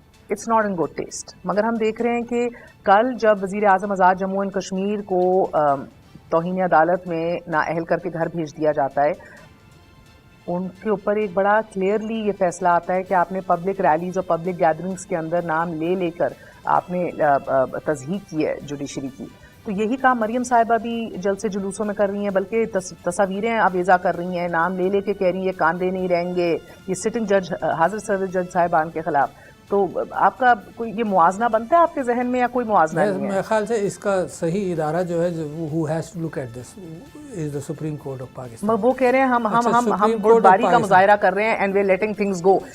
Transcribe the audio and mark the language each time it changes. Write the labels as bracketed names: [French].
[English] It's not in good taste. [Urdu] مگر ہم دیکھ رہے ہیں کہ کل جب وزیر اعظم آزاد جموں اینڈ کشمیر کو توہین عدالت میں نااہل کر کے گھر بھیج دیا جاتا ہے, ان کے اوپر ایک بڑا کلیئرلی یہ فیصلہ آتا ہے کہ آپ نے پبلک ریلیز اور پبلک گیدرنگز کے اندر نام لے کر آپ نے تصحیح کی ہے جوڈیشری کی. تو یہی کام مریم صاحبہ بھی جلسے جلوسوں میں کر رہی ہیں, بلکہ تصاویریں آویزہ کر رہی ہیں, نام لے کے کہہ رہی ہیں یہ کاندے نہیں رہیں گے, یہ سٹنگ جج حاضر صدر جج صاحبان کے خلاف. تو آپ کا کوئی یہ موازنہ بنتا ہے آپ کے ذہن میں یا کوئی موازنہ نہیں ہے؟ میرے خیال سے اس کا صحیح ادارہ جو ہے [English] who has to look at this is the Supreme Court of Pakistan. [Urdu] وہ کہہ رہے ہیں ہم بردباری کا مظاہرہ کر رہے ہیں [English] and we're letting things go.